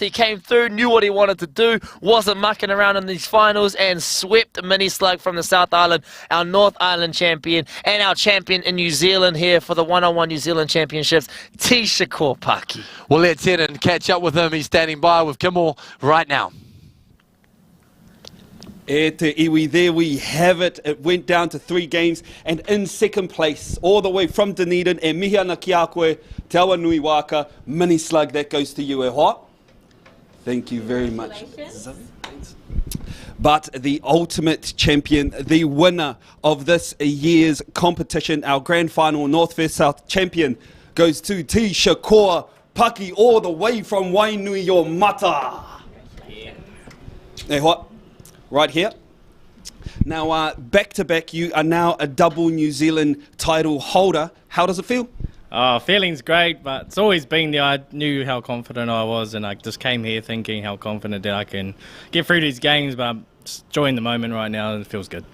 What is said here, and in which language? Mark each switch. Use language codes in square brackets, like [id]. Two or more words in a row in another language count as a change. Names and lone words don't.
[en] He came through, knew what he wanted to do, wasn't mucking around in these finals, and swept Mini Slug from the South Island, our North Island champion, and our champion in New Zealand here for the 1-on-1 New Zealand Championships, T. Shakur Paki. Well, let's head and catch up with him. He's standing by with Kimmel right now. [mi] E te iwi, [en] there we have it. It went down to 3 games, and in second place, all the way from Dunedin, [mi] e mihi ana ki a koe, te awa nui waka, [en] Mini Slug, that goes to you, [mi] e hoa. [en] Thank you very much. But the ultimate champion, the winner of this year's competition, our grand final North vs South champion, goes to T. Shakur Paki, all the way from Wainuiomata. [mi] E hoa. [en] Right here. Now, back-to-back, you are now a double New Zealand title holder. How does it feel? Feeling's great, but it's always been there. I knew how confident I was, and I just came here thinking how confident that I can get through these games, but I'm just enjoying the moment right now, and it feels good.